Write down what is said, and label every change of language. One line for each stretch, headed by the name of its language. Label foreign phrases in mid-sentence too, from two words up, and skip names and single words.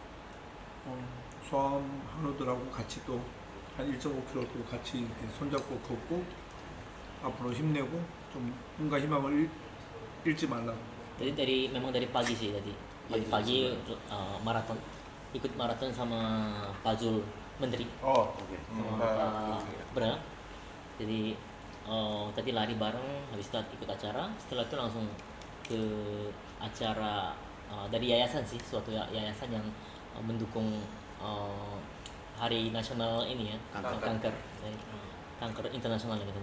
Korean: 소아암 한우들하고 같이 또 한 1.5km 또 같이 이렇게 손잡고 걷고 앞으로 힘내고 좀 뭔가 희망을 잃지 말라고.
Indonesian: Jadi memang dari pagi sih tadi. Pagi maraton. Ikut maraton sama Pak Zul Menteri. Oh, oke. Sama Pak Bra. Jadi tadi lari bareng, habis itu ikut acara. Setelah itu langsung ke acara dari yayasan sih, suatu yayasan yang mendukung Hari Nasional ini ya, kanker internasional katanya.